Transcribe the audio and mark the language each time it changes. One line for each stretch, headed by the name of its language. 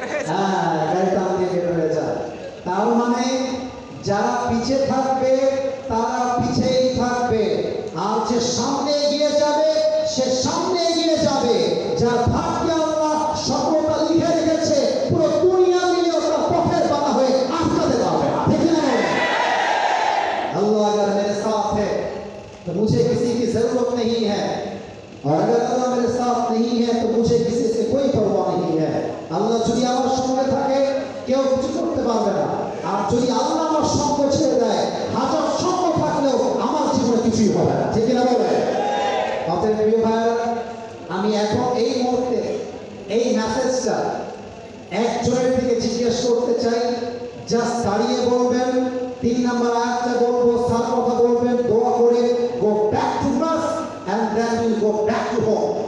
Bangla: হ্যাঁ, গাড়ি টান দিয়ে বের হয়ে যান। তার মানে যারা পিছে থাকবে তারা পিছেই থাকবে, আর যে সামনে এগিয়ে যাবে সে সামনে এগিয়ে যাবে। যার ভাগ্যে আল্লাহ সফলতা লিখে রেখেছে, পুরো দুনিয়া মিলে ওটা পথের বাধা হয়ে আটকাতে পারবে না। ঠিক না?
Hindi: अल्लाह अगर मेरे साथ है तो मुझे किसी की जरूरत नहीं है, और अगर अल्लाह मेरे साथ नहीं है तो मुझे किसी से कोई परवाह नहीं है।
Bangla: আল্লাহ যদি আমার সঙ্গে থাকে কেউ কিছু করতে পারবে না, আর যদি আল্লাহ আমার সঙ্গ ছেড়ে দেয়, হাজার সঙ্গ থাকলেও আমার জীবনে কিছুই হবে না। ঠিক না বলে? অতএব প্রিয় ভাইরা, আমি এখন এই মুহূর্তে এই মেসেজটা একজনের দিকে জিজ্ঞেস করতে চাই, জাস্ট দাঁড়িয়ে বলবেন, 3 নম্বর আয়াতটা বলবো, সার কথা বলবেন, দোয়া করে
English: Go back to class and then will go back to home.